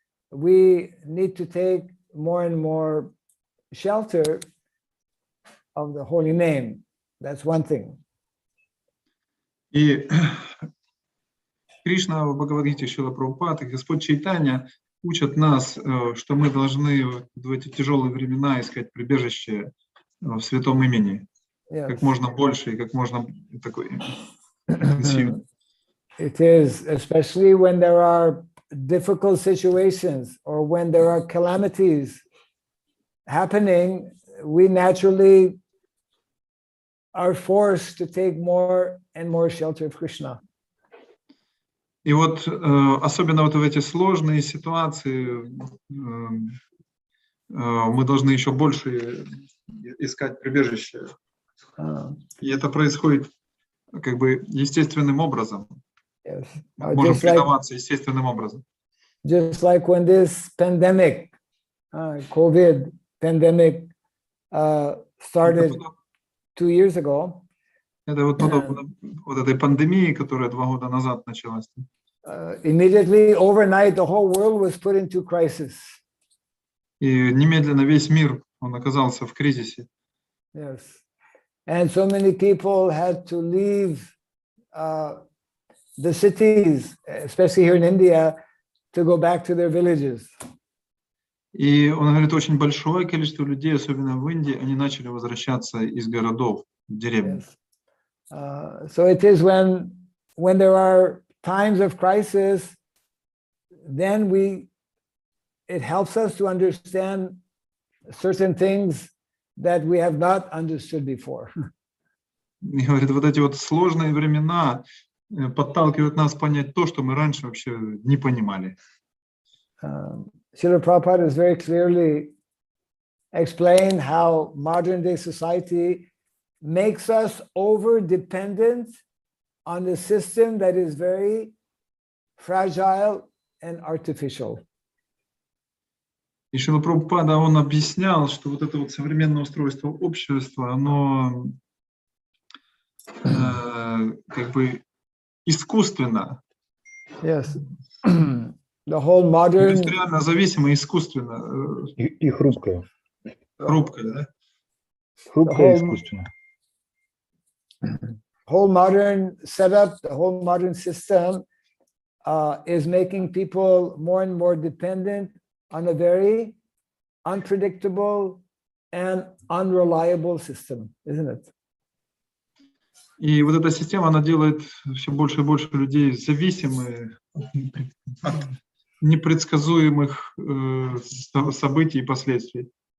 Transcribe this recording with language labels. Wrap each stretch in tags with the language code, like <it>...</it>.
<en>We need to take more and more shelter of the holy name. That's one thing.</en> <ru>И Кришна в Бхагавад-гите, Шрила Прабхупада и Господь Чайтанья учат нас, что мы должны в эти тяжелые времена искать прибежище в святом имени.</ru> <en>Yes.</en> <ru>Как можно больше и как можно такой интенсивно.</ru> <en>It is, especially when there are difficult situations or when there are calamities happening, we naturally are forced to take more and more shelter of Krishna.</en> <ru>И вот особенно вот в эти сложные ситуации мы должны еще больше искать прибежище. И это происходит как бы естественным образом.</ru> <en>Yes.</en> <ru>Можем предаваться естественным образом.</ru> <en>Just like when this pandemic, COVID pandemic started 2 years ago.</en> <ru>Это вот подобно вот этой пандемии, которая 2 года назад началась.</ru> <en>Immediately, overnight, the whole world was put into crisis.</en> <ru>И немедленно весь мир, он оказался в кризисе.</ru> <en>Yes. And so many people had to leave the cities, especially here in India, to go back to their villages.</en> <ru>И он говорит, очень большое количество людей, особенно в Индии, они начали возвращаться из городов в деревни.</ru> <en>Yes. So it is when there are times of crisis, then it helps us to understand certain things that we have not understood before.</en> <ru>И говорит, вот эти вот сложные времена подталкивают нас понять то, что мы раньше вообще не понимали.</ru> <en>Srila Prabhupada has very clearly explained how modern day society makes us over-dependent on the system that is very fragile and artificial.</en> <ru>И Шрила Прабхупада, он объяснял, что вот это вот современное устройство общества, оно как бы искусственно.</ru> <en>Yes. The whole modern...</en> <ru>Индустриально зависимо, искусственно. И хрупкое. Хрупкое, да? Хрупкое искусственно.</ru> <en>Whole modern setup, the whole modern system is making people more and more dependent on a very unpredictable and unreliable system, isn't it?</en> <ru>И вот эта система, она делает все больше и больше людей зависимыми от непредсказуемых событий и последствий.</ru>